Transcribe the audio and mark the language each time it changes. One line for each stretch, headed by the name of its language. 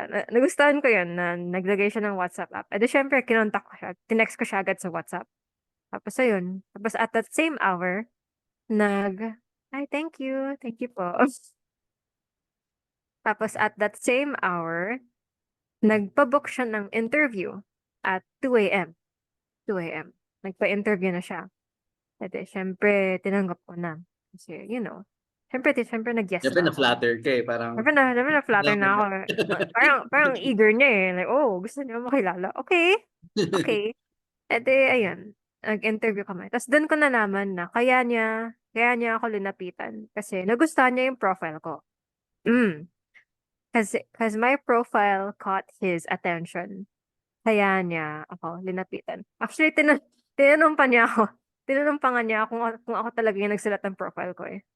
Filipino: nagustuhan ko yun na naglagay siya ng WhatsApp app. E di syempre, kinontak ko siya. Tinext ko siya agad sa WhatsApp. Tapos ayun.
English: Tapos at that same hour, ay, thank you. Thank you po.
Filipino: Tapos
English: at that same hour,
Filipino: nagpa-book siya ng interview at 2 a.m. 2 a.m. Nagpa-interview na siya. E di, syempre, tinanggap ko na. Kasi, syempre nag-yes Siyempre na ako. na-flatter ka eh. Parang, Syempre na-flatter na ako. Parang eager niya eh. Like, oh, gusto niya makilala. Okay. Okay. E di, ayun. Nag-interview kami. Tapos doon ko nalaman na kaya niya ako linapitan. Kasi nagustuhan niya yung profile ko. Mm.
English: Kasi my profile caught his attention.
Filipino: Kaya niya ako linapitan. Actually, tinanong pa niya ako. Tinanong pa nga niya kung ako talaga yung nagsulat ng profile ko eh.